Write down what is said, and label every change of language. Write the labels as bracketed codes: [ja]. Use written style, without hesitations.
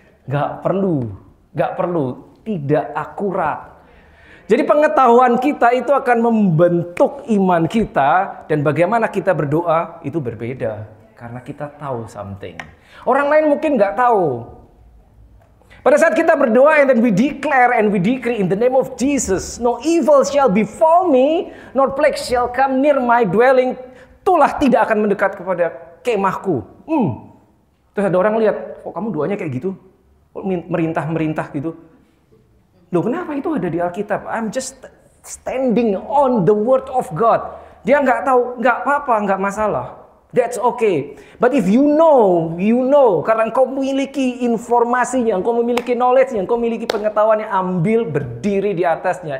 [id] Gak perlu, tidak akurat. Jadi pengetahuan kita itu akan membentuk iman kita, dan bagaimana kita berdoa itu berbeda karena kita tahu something. Orang lain mungkin nggak tahu. Pada saat kita berdoa [en] and then we declare and we decree in the name of Jesus, no evil shall befall me, nor plague shall come near my dwelling. [id] Itulah tidak akan mendekat kepada kemahku. Terus ada orang lihat, kok kamu doanya kayak gitu? Kok merintah-merintah gitu? Loh, kenapa itu ada di Alkitab? [en] I'm just standing on the word of God. [id] Dia nggak tahu, nggak apa-apa, nggak masalah. [en] That's okay. But if you know, [id] karena engkau memiliki informasinya, engkau memiliki knowledge-nya, engkau memiliki pengetahuannya, ambil berdiri di atasnya.